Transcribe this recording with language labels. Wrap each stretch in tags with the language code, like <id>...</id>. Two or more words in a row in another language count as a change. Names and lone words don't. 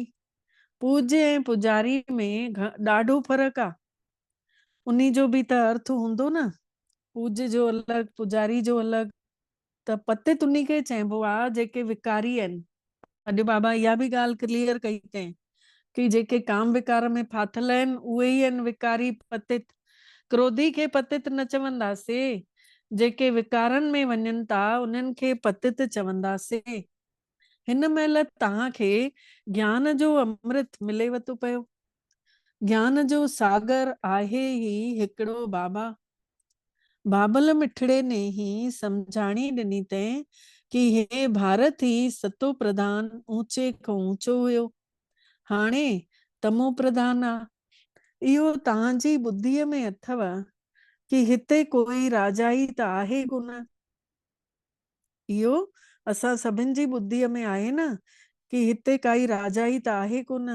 <sd>पूज्य ऐं पुजारी में ॾाढो फर्क़ु आहे। उन्ही जो बि त अर्थ हूंदो न, पूज्य जो अलॻि पुजारी जो अलॻि। त पतित उन्ही खे चइबो आहे जेके विकारी आहिनि। अॼु बाबा इहा बि ॻाल्हि क्लियर कई अथई कि जेके काम विकार में फाथल आहिनि उहे ई आहिनि विकारी पतित। क्रोधी खे पतित न चवंदासीं, जेके विकारनि में वञनि था उन्हनि खे पतित चवंदासीं। हिन महिल तव्हांखे ज्ञान जो अमृत मिलेव थो पियो। ज्ञान जो सागर आहे ही हिकिड़ो बाबा। बाबल मिठड़े ने ही सम्झाणी ॾिनी तैं कि हे भारत ही सतो प्रधान ऊंचे खां ऊंचो हुयो, हाणे तमो प्रधान आहे। इहो तव्हांजी ॿुद्धीअ में अथव कि हिते कोई राजाई त आहे कोन। इहो असां सभिनि जी ॿुद्धीअ में आहे न कि हिते काई राजाई त आहे कोन।</sd>